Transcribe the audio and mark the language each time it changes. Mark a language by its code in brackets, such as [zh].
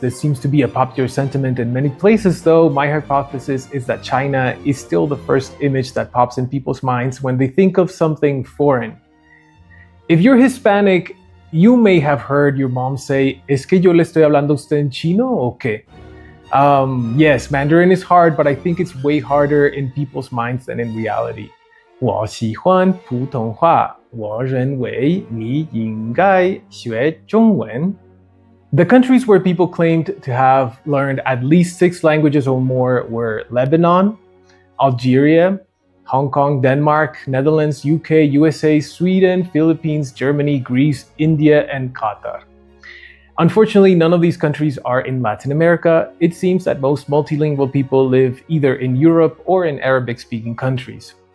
[en] This seems to be a popular sentiment in many places, though. My hypothesis is that China is still the first image that pops in people's minds when they think of something foreign. If you're Hispanic, you may have heard your mom say, [es] "Es que yo le estoy hablando a usted en chino o qué?" [en] Yes, Mandarin is hard, but I think it's way harder in people's minds than in reality. [zh] 我喜欢普通话，我认为你应该学中文. [en] The countries where people claimed to have learned at least 6 languages or more were Lebanon, Algeria, Hong Kong, Denmark, Netherlands, UK, USA, Sweden, Philippines, Germany, Greece, India, and Qatar. Unfortunately, none of these countries are in Latin America. It seems that most multilingual people live either in Europe or in Arabic-speaking countries.